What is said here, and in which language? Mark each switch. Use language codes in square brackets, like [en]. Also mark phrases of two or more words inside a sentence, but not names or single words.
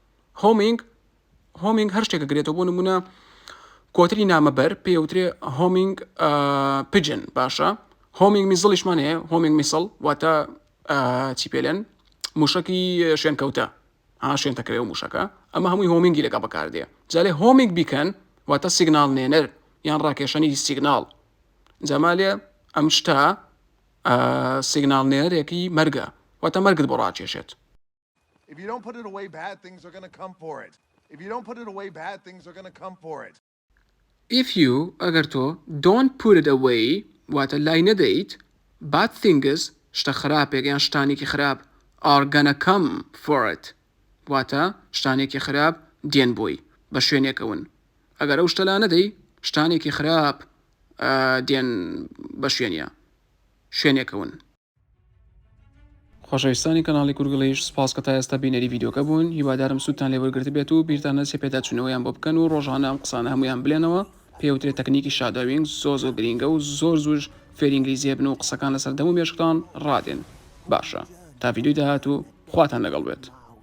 [ckb] هۆمینگ هەر شتێکە گرێتەوە بۆ نمونە کۆتری نامەبەر پێوترێ [en] homing pigeon [ckb] باشە هۆمینگ میزڵیشمان هەیە [en] homing missile [ckb] واتە چی پێلێن موشکی شوێنکەوتە شوێن تەکرێ و موشەکە ئەمە هەمووی هۆمینگی لەگە بەکاردێ جالێ [en] homing beacon [ckb] واتە سیگنال نێنەر یان ڕاکێشانی سیگنال جەمالێ ئەم شتە سیگنال نێنەرێکی مەرگە واتە مەرگت بۆ ڕاکێشێت. [en] If you don't put it away, bad things are going to come for it. If you don't put it away, bad things are going to come for it. If you [ckb] ئەگەر تۆ [en] don't put it away [ckb] واتە لای نەدەیت [en] bad things [ckb] شتە خراپێک یان شتانێکی خراپ [en] are gonna come for it [ckb] واتە شتانێکی خراپ دێن بۆی بە شوێنێکەون ئەگەر ئەو شتە لا نەدەی شتانێکی خراپ دێن بە شوێنێکەون. خۆشەویستانی کەناڵی کورگڵیش سپاس کە تا ئێستا بینەری ڤیدیۆکە بوون هیوادارم سوودتان لێ وەرگرت بێت و بیرتان نەچێت پێداچوونەوەیان بۆ بکەن و ڕۆژانە ئەم قسانە هەمویان بلێنەوە پێوترێت تەکنیکی شادۆوینگ زۆر گرینگە و زۆر زوش فێری ئینگلیزیە بن و قسەکان لەسەر دەم و مێشکتان ڕادێن باشە تا ڤیدیۆی داهات و خواتان لەگەڵ بێت.